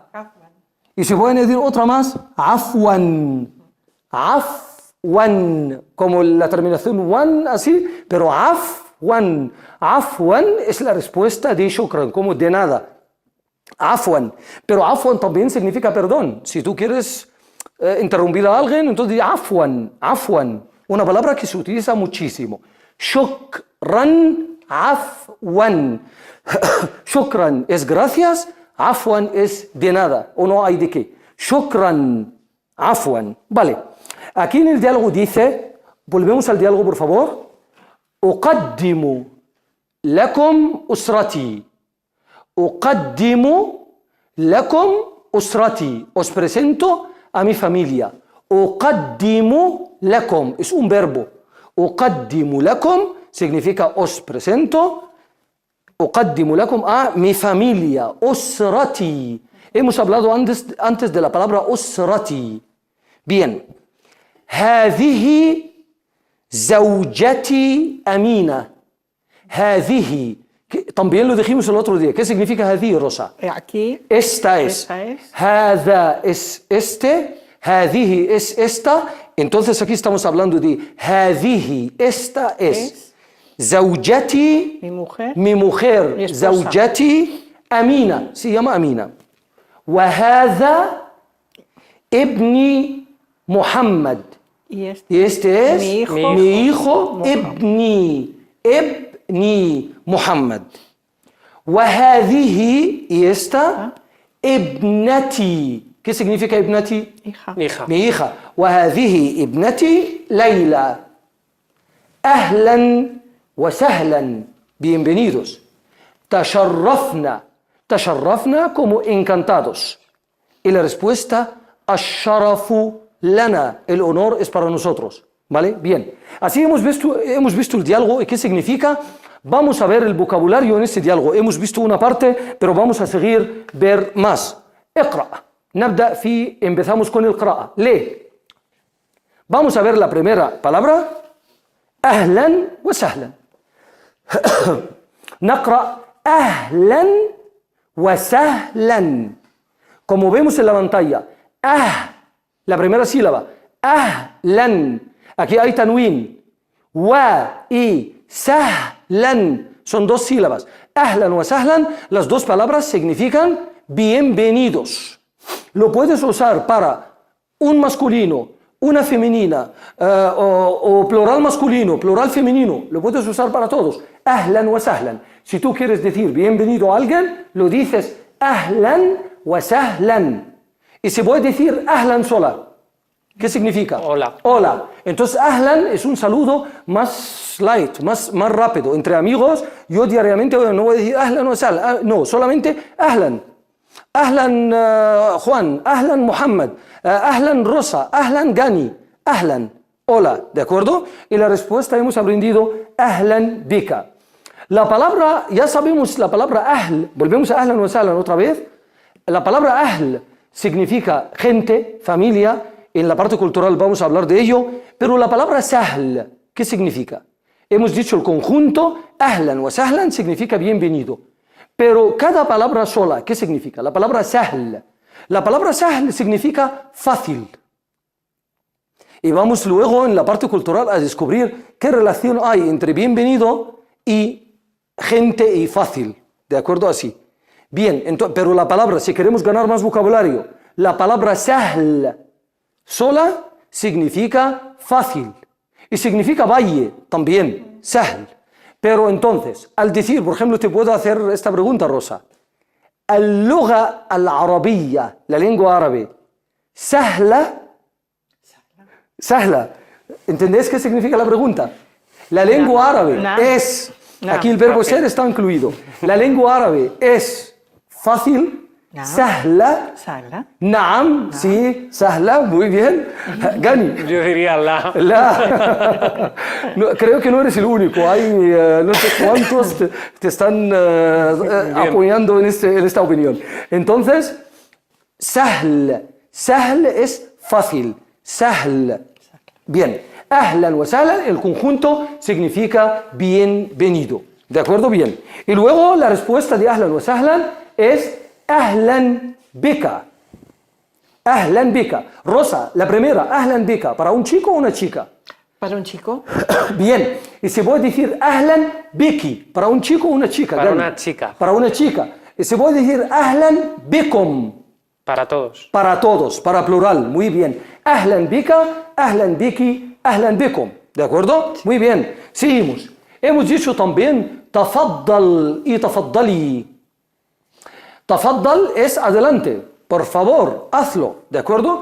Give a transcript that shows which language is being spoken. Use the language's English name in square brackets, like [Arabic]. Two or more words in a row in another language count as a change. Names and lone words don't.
[Spanish] Y se puede añadir otra más, [Arabic] عفوا، عفوا, [Spanish] como la terminación wan, así, pero [Arabic] عفوا، عفوا [Spanish] es la respuesta de shukran, como de nada. Afwan, pero afwan también significa perdón. Si tú quieres interrumpir a alguien, entonces di [Arabic] عفوا، عفوا, [Spanish] una palabra que se utiliza muchísimo. [Arabic] شكرا، عفوا. [Spanish] Shukran es gracias, afwan es de nada, o no hay de qué. [Arabic] شكرا، عفوا. [Spanish] Vale, aquí en el diálogo dice, volvemos al diálogo por favor. [Arabic] أقدم لكم أسرتي. أقدم لكم أسرتي. [Spanish] Os presento a mi familia. [Arabic] أقدم لكم [Spanish] es un verbo. [Arabic] أقدم لكم [Spanish] significa os presento. [Arabic] أقدم لكم [Spanish] a mi familia. أسرتي. Hemos hablado antes de la palabra أسرتي. [Arabic] Bien. هذه زوجتي أمينة. هذه. [Spanish] También lo dijimos el otro día. ¿Qué significa هذه, Rosa? Aquí. Esta es. Esta es. هذا es este. هذه es esta. Entonces aquí estamos hablando de هذه. Esta es. زوجتي. Mi mujer. Mi mujer. Mi esposa. [Arabic] زوجتي أمينة. [Spanish] Se llama أمينة. [Arabic] وهذا ابني محمد. [Spanish] Y este. Y este es Mi hijo. [Arabic] ابني محمد. وهذه [Spanish] y esta [Arabic] ابنتي. [Spanish] ¿Qué significa ابنتي? Hija. Hija. Mi hija. [Arabic] وهذه ابنتي ليلى. أهلا وسهلا. Bienvenidos. تشرفنا. تشرفنا [Spanish] como encantados. Y la respuesta [Arabic] الشرف لنا. [Spanish] El honor es para nosotros. ¿Vale? Bien. Así hemos visto el diálogo. ¿Y qué significa? Vamos a ver el vocabulario en este diálogo. Hemos visto una parte, pero vamos a seguir ver más. اقرأ. Empezamos con el قراءة. Lee. Vamos a ver la primera palabra. [Arabic] أهلا وسهلا. نقرأ أهلا وسهلا. [Spanish] Como vemos en la pantalla. La primera sílaba. أهلا. Aquí hay tanwin. Wa y sahlan. Son dos sílabas. [Arabic] أهلا وسهلا. [Spanish] Las dos palabras significan bienvenidos. Lo puedes usar para un masculino, una femenina, o plural masculino, plural femenino. Lo puedes usar para todos. [Arabic] أهلا وسهلا. [Spanish] Si tú quieres decir bienvenido a alguien, lo dices [Arabic] أهلا وسهلا. [Spanish] Y se puede decir ahlan sola. ¿Qué significa? Hola. Hola. Entonces, ahlan es un saludo más light, más rápido. Entre amigos, yo diariamente no voy a decir ahlan o sal. No, solamente ahlan. Ahlan Juan, ahlan Muhammad, ahlan Rosa, ahlan Gani, ahlan. Hola, ¿de acuerdo? Y la respuesta hemos aprendido [Arabic] أهلا بك. [Spanish] La palabra, ya sabemos la palabra ahl. Volvemos a ahlan o sahlan otra vez. La palabra ahl significa gente, familia. En la parte cultural vamos a hablar de ello, pero la palabra sahl, ¿qué significa? Hemos dicho el conjunto, [Arabic] أهلا وسهلا [Spanish] significa bienvenido, pero cada palabra sola, ¿qué significa? La palabra sahl. La palabra sahl significa fácil. Y vamos luego en la parte cultural a descubrir qué relación hay entre bienvenido y gente y fácil, ¿de acuerdo? Así. Bien, pero la palabra, si queremos ganar más vocabulario, la palabra sahl sola significa fácil y significa valle también, sahl. Pero entonces, al decir, por ejemplo, te puedo hacer esta pregunta, Rosa. [Arabic] اللغة العربية, [Spanish] la lengua árabe, sahla. Sahla. ¿Entendés qué significa la pregunta? La lengua árabe es, aquí el verbo ser está incluido. La lengua árabe es fácil. Naam. Sahla. Sala. Naam, sí, sahla, muy bien. Gani. Yo diría la. No, creo que no eres el único. Hay no sé cuántos te están apoyando en esta opinión. Entonces, sahl. Sahl es fácil. Sahl. Bien. [Arabic] أهلا وسهلا, [Spanish] el conjunto significa bienvenido. ¿De acuerdo? Bien. Y luego la respuesta de [Arabic] أهلا وسهلا [Spanish] es [Arabic] أهلا بك. أهلا بك. [Spanish] Rosa, la primera, [Arabic] أهلا بك, [Spanish] ¿para un chico o una chica? Para un chico. Bien. Y se puede decir [Arabic] أهلا بكِ, [Spanish] ¿para un chico o una chica? Para Gani. una chica. Para una chica. Y se puede decir [Arabic] أهلا بكم, [Spanish] Para todos. para todos, para plural. Muy bien. [Arabic] أهلا بكَ، أهلا بكِ، أهلا بكم. [Spanish] ¿De acuerdo? Muy bien. Seguimos. Hemos dicho también tafaddal y tafaddali. Tafaddal es adelante, por favor, hazlo, ¿de acuerdo?